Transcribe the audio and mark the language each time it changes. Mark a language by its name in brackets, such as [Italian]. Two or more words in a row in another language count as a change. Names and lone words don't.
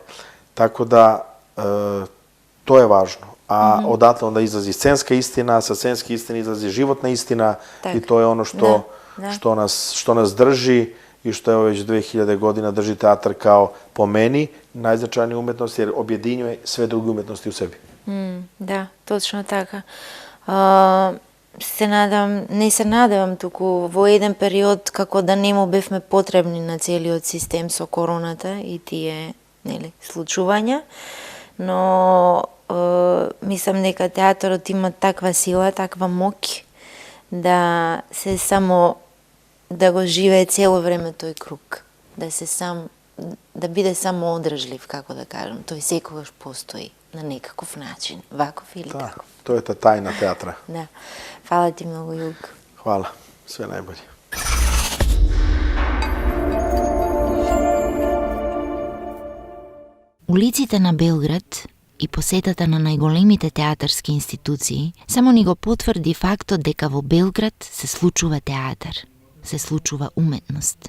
[Serbian] Tako da to je važno. A odatle onda izlazi scenska istina, sa scenske istine izlazi životna istina i to je ono što nas drži i što je već 2000 godina drži teatar kao, po meni, najznačajnija umetnost jer objedinjuje sve druge umetnosti u sebi. [Macedonian] Да, точно така. Не се надевам туку во еден период како да не му бевме потребни на целиот систем со короната и тие случувања, но мислам дека театарот има таква сила, таква моќ да се само да го живее цело време тој круг, да биде само одржлив, како да кажам, тој секогаш постои на некаков начин, ваков или таков. [Serbian] To je ta tajna teatra. [Macedonian] Да. Фала ти многу, Југ. [Serbian] Hvala. Sve najbolje. [Macedonian] Улиците на Белград и посетата на најголемите театарски институции само ни го потврди фактот дека во Белград се случува театар, се случува уметност.